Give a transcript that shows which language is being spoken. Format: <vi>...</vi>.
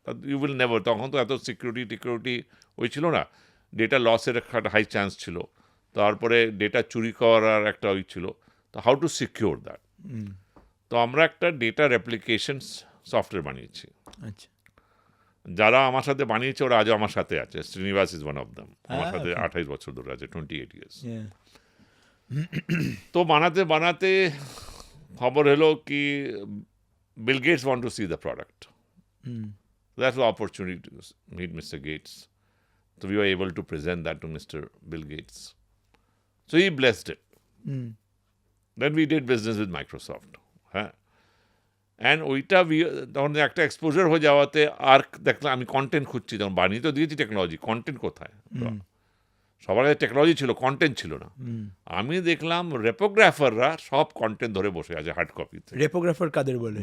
<bn>You will never, তখন তো এত সিকিউরিটি ওই ছিল না, ডেটা লসের একটা হাই চান্স ছিল, তারপরে ডেটা চুরি করার একটা ওই ছিল। তো হাউ টু সিকিউর দ্যাট, তো আমরা একটা ডেটা রেপ্লিকেশন সফটওয়্যার বানিয়েছি। আচ্ছা যারা আমার সাথে বানিয়েছে ওরা আজও আমার সাথে আছে। Srinivas is one of them, আমার সাথে 28 বছর ধরে আছে, 28 ইয়ার্স। তো বানাতে বানাতে খবর হলো কি Bill Gates want to see the product.</bn> <en>That's the opportunity to meet Mr. Gates. So we were able to present that to Mr. Bill Gates. So he blessed it. Then we did business with Microsoft.</en> <bn>And ওইটা তখন একটা exposure হয়ে যাওয়াতে আর দেখলাম আমি content খুঁজছি, তখন বানিয়ে তো দিয়েছি টেকনোলজি, কন্টেন্ট কোথায়? সবার কাছে টেকনোলজি ছিল, কন্টেন্ট ছিল না। আমি দেখলাম রেপোগ্রাফাররা সব কন্টেন্ট ধরে বসে আছে হার্ড কপিতে। রেপোগ্রাফার কাদের বলে?</bn>